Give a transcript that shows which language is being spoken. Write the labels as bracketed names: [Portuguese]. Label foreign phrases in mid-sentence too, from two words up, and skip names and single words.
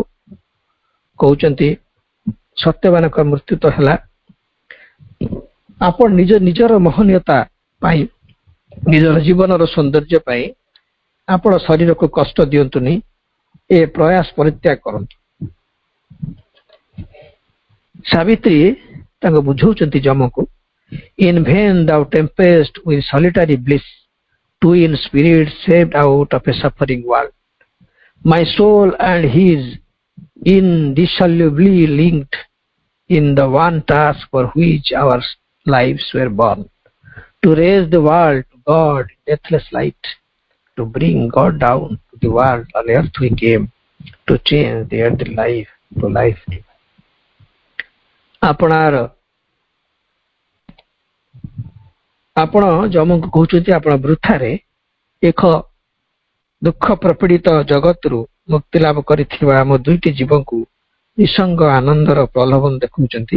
[Odia] କହୁଛନ୍ତି ସତ୍ୟବାନଙ୍କ ମୃତ୍ୟୁ ତ ହେଲା, ଆପଣ ନିଜର ମହନୀୟତା ପାଇଁ, ନିଜର ଜୀବନର ସୌନ୍ଦର୍ଯ୍ୟ ପାଇଁ ଆପଣ ଶରୀରକୁ କଷ୍ଟ ଦିଅନ୍ତୁନି, ଏ ପ୍ରୟାସ ପରିତ୍ୟାଗ କରନ୍ତୁ। ସାବିତ୍ରୀ ତାଙ୍କୁ ବୁଝାଉଛନ୍ତି ଯମକୁ, [English] in vain thou tempest with solitary bliss, twin spirits saved out of a suffering world. My soul and his indissolubly linked in the one task for which our lives were born, to raise the world to God in deathless light, to bring God down to the world on earth we came to change the earthly life to life. [Odia] ଆପଣ ଯମଙ୍କୁ କହୁଛନ୍ତି ଆପଣ ବୃଥାରେ ଏକ ଦୁଃଖ ପ୍ରପୀଡ଼ିତ ଜଗତରୁ ମୁକ୍ତି ଲାଭ କରିଥିବା ଆମ ଦୁଇଟି ଜୀବଙ୍କୁ ନିସଙ୍ଗ ଆନନ୍ଦର ପ୍ରଲୋଭନ ଦେଖାଉଛନ୍ତି।